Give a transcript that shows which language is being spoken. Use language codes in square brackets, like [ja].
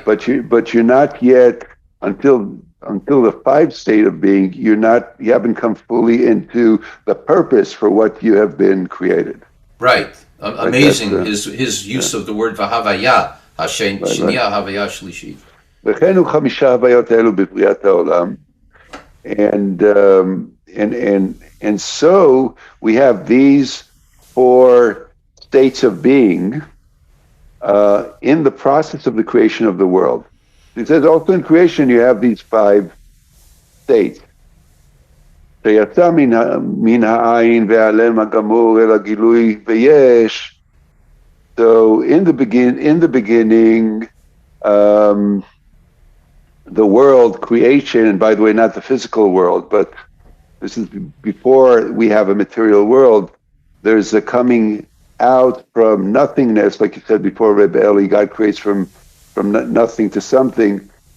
[en] But you're not yet until the 5th state of being. You haven't come fully into the purpose for what you have been created. Right. Amazing his use of the word v'havaya, Shiniya havaya shlishit. [he] וכן הוא 5 הוויות האלו בבריאת העולם. [en] And so we have these 4 states of being in the process of the creation of the world. He says also in creation you have these 5 states. [he] שיצא מן העין והעלם הגמור אל הגילוי ויש. [en] So in the beginning, the world, creation, and by the way, not the physical world, but this is before we have a material world, there's a coming out from nothingness, like you said before, Rebbe Eli, God creates from nothing to something.